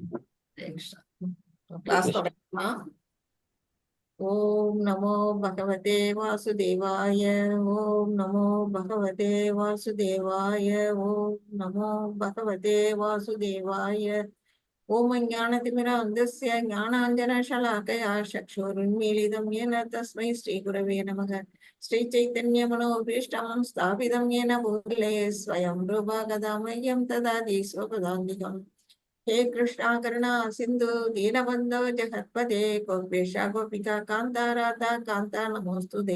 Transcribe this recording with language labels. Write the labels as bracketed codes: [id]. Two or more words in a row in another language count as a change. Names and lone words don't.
[ta] ஹரே கிருஷ்ணா. கிளாஸ் தொடங்கலாம். [sa] ओम् नमो भगवते वासुदेवाय. ओम् नमो भगवते वासुदेवाय. ओम् नमो भगवते वासुदेवाय. ओम् ज्ञानतिमिरान्धस्य ஞானாஞ்சனशलाकया चक्षुरुन्मीलितं येन तस्मै श्रीगुरवे नमः. श्रीचैतन्यमनोभीष्टं स्थापितं येन भूतले स्वयं रूपा कदा मह्यं ददाति स्वपदान्तिकम्। हे कृष्णा करुणा सिन्धु दीनबन्धो जगत्पते गोपेशा गोपिका कान्ता राधा कान्ता नमोऽस्तुते।